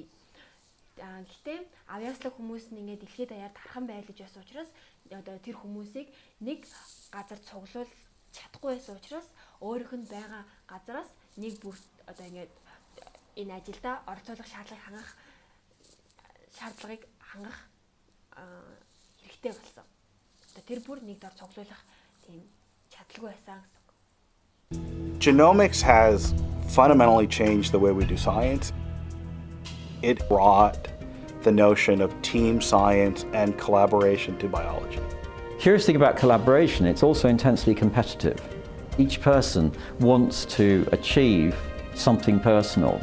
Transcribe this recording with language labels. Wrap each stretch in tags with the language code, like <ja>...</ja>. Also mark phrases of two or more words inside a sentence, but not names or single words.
<mn>Гэхдээ авьяаслаг хүмүүс нь ингэж дэлхийд даяар тархан байлж байсан учраас одоо тэр хүмүүсийг нэг газар цуглуул чадахгүй байсан учраас өөрийнх нь байгаа газараас нэг бүр одоо ингэж энэ ажилда оролцуулах шаардлагыг хангах хэрэгтэй болсон. Одоо тэр бүр нэг дор цуглуулах тийм чадлагүй байсан гэсэн.</mn> <en>Genomics has fundamentally changed the way we do science. It brought the notion of team science and collaboration to biology. Curious thing about collaboration, it's also intensely competitive. Each person wants to achieve something personal.</en>